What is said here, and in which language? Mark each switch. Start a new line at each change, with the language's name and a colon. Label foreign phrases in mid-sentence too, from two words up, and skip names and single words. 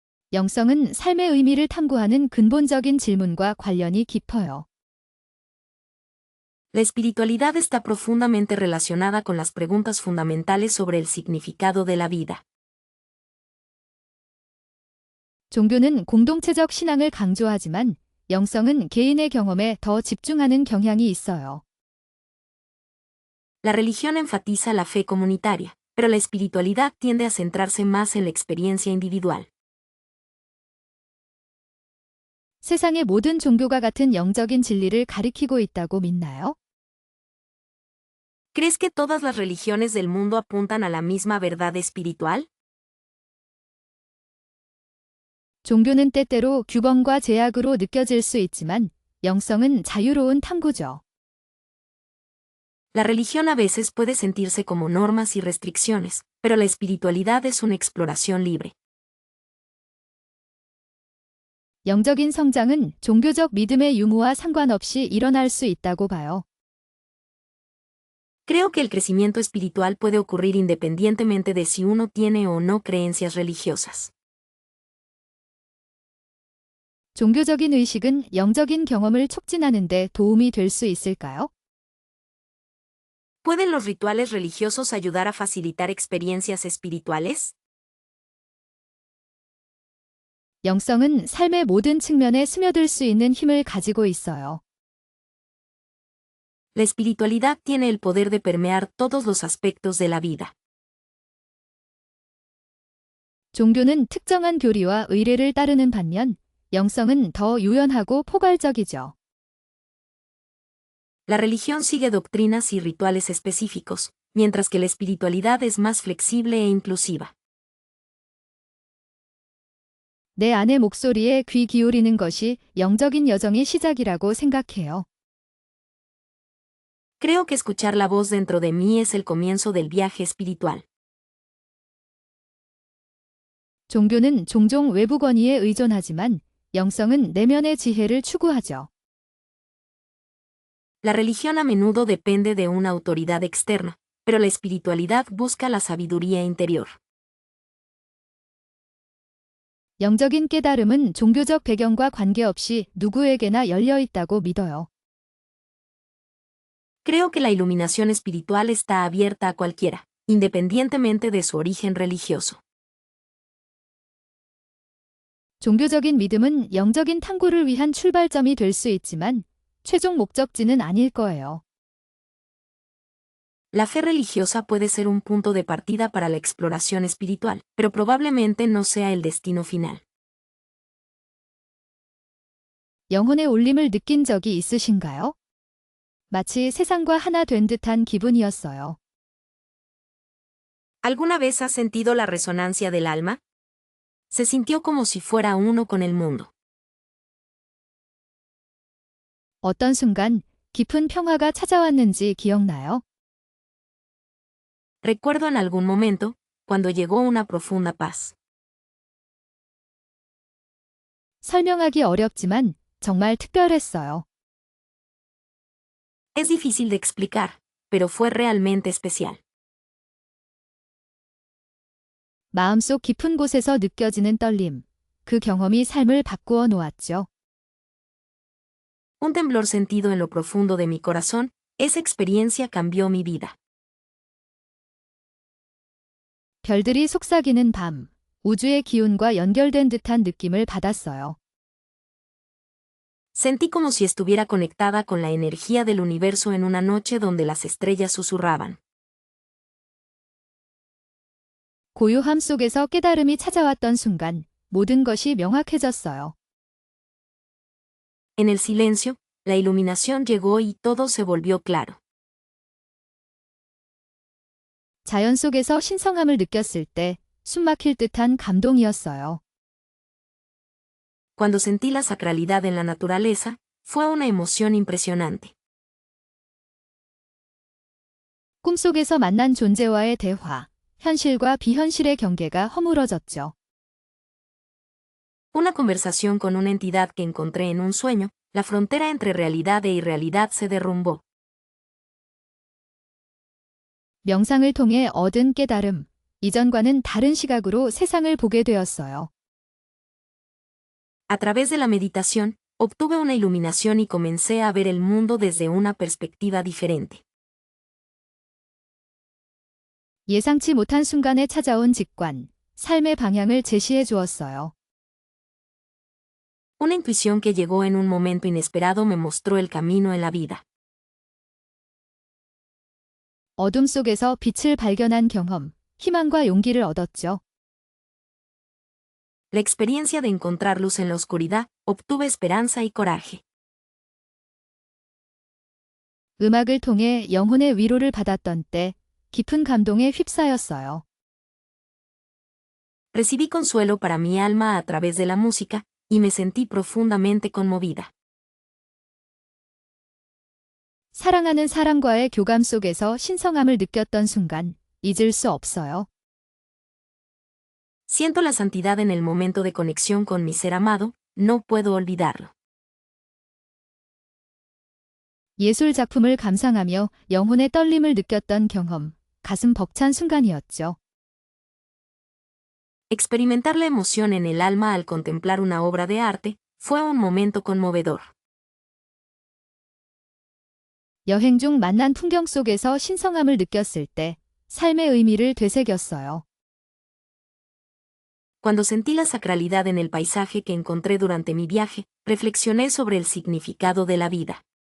Korean: 영성은 삶의 의미를 탐구하는 근본적인 질문과 관련이 깊어요.
Spanish: La espiritualidad está profundamente relacionada con las preguntas fundamentales sobre el significado de la vida.
Korean: 종교는 공동체적 신앙을 강조하지만 영성은 개인의 경험에 더 집중하는 경향이 있어요.
Spanish: La religión enfatiza la fe comunitaria, pero la espiritualidad tiende a centrarse más en la experiencia individual.
Korean: 세상의 모든 종교가 같은 영적인 진리를 가리키고 있다고 믿나요?
Spanish: ¿Crees que todas las religiones del mundo apuntan a la misma verdad espiritual?
Korean: 종교는 때때로 규범과 제약으로 느껴질 수 있지만 영성은 자유로운 탐구죠.
Spanish: La religión a veces puede sentirse como normas y restricciones, pero la espiritualidad es una exploración libre.
Korean: 영적인 성장은 종교적 믿음의 유무와 상관없이 일어날 수 있다고 봐요.
Spanish: Creo que el crecimiento espiritual puede ocurrir independientemente de si uno tiene o no creencias religiosas.
Korean: 종교적인 의식은 영적인 경험을 촉진하는 데 도움이 될 수 있을까요?
Spanish: ¿Pueden los rituales religiosos ayudar a facilitar experiencias espirituales?
Korean: 영성은 삶의 모든 측면에 스며들 수 있는 힘을 가지고 있어요.
Spanish: La espiritualidad tiene el poder de permear todos los aspectos de la vida.
Korean: 종교는 특정한 교리와 의례를 따르는 반면 영성은 더 유연하고 포괄적이죠.
Spanish: La religión sigue doctrinas y rituales específicos, mientras que la espiritualidad es más flexible e inclusiva.
Korean: 내 안의 목소리에 귀 기울이는 것이 영적인 여정의 시작이라고 생각해요.
Spanish: Creo que escuchar la voz dentro de mí es el comienzo del viaje espiritual.
Korean: 종교는 종종 외부 권위에 의존하지만 영성은 내면의 지혜를 추구하죠.
Spanish: La religión a menudo depende de una autoridad externa, pero la espiritualidad busca la sabiduría interior.
Korean: 영적인 깨달음은 종교적 배경과 관계없이 누구에게나 열려 있다고 믿어요.
Spanish: Creo que la iluminación espiritual está abierta a cualquiera, independientemente de su origen religioso.
Korean: 종교적인 믿음은 영적인 탐구를 위한 출발점이 될 수 있지만 최종 목적지는 아닐 거예요.
Spanish: La fe religiosa puede ser un punto de partida para la exploración espiritual, pero probablemente no sea el destino final.
Korean: 영혼의 울림을 느낀 적이 있으신가요? 마치 세상과 하나 된 듯한 기분이었어요.
Spanish: ¿Alguna vez has sentido la resonancia del alma? Se sintió como si fuera uno con el mundo.
Korean: 어떤 순간 깊은 평화가 찾아왔는지 기억나요?
Spanish: Recuerdo en algún momento, cuando llegó una profunda paz.
Korean: 설명하기 어렵지만 정말 특별했어요.
Spanish: Es difícil de explicar, pero fue realmente especial.
Korean: 마음속 깊은 곳에서 느껴지는 떨림. 그 경험이 삶을 바꾸어 놓았죠.
Spanish: Un temblor sentido en lo profundo de mi corazón, esa experiencia cambió mi vida.
Korean: 별들이 속삭이는 밤. 우주의 기운과 연결된 듯한 느낌을 받았어요.
Spanish: Sentí como si estuviera conectada con la energía del universo en una noche donde las estrellas susurraban.
Korean: 고요함 속에서 깨달음이 찾아왔던 순간 모든 것이 명확해졌어요.
Spanish: En el silencio, la iluminación llegó y todo se volvió claro.
Korean: 자연 속에서 신성함을 느꼈을 때 숨막힐 듯한 감동이었어요.
Spanish: Cuando sentí la sacralidad en la naturaleza, fue una emoción impresionante.
Korean: 꿈속에서 만난 존재와의 대화, 현실과 비현실의 경계가 허물어졌죠.
Spanish: Una conversación con una entidad que encontré en un sueño, la frontera entre realidad e irrealidad se derrumbó.
Korean: 명상을 통해 얻은 깨달음, 이전과는 다른 시각으로 세상을 보게 되었어요.
Spanish: A través de la meditación, obtuve una iluminación y comencé a ver el mundo desde una perspectiva diferente.
Korean: 예상치 못한 순간에 찾아온 직관, 삶의 방향을 제시해 주었어요.
Spanish: Una intuición que llegó en un momento inesperado me mostró el camino en la vida.
Korean: 어둠 속에서 빛을 발견한 경험, 희망과 용기를 얻었죠.
Spanish: La experiencia de encontrar luz en la oscuridad, obtuve esperanza y coraje.
Korean: 음악을 통해 영혼의 위로를 받았던 때 깊은 감동에 휩싸였어요.
Spanish: Recibí consuelo para mi alma a través de la música, y me sentí profundamente conmovida.
Korean: 사랑하는 사람과의 교감 속에서 신성함을 느꼈던 순간 잊을 수 없어요.
Spanish: Siento la santidad en el momento de conexión con mi ser amado, no puedo olvidarlo.
Korean: 예술 작품을 감상하며 영혼의 떨림을 느꼈던 경험, 가슴 벅찬 순간이었죠.
Spanish: Experimentar la emoción en el alma al contemplar una obra de arte fue un momento conmovedor.
Korean: 여행 중 만난 풍경 속에서 신성함을 느꼈을 때 삶의 의미를 되새겼어요.
Spanish: Cuando sentí la sacralidad en el paisaje que encontré durante mi viaje, reflexioné sobre el significado de la vida.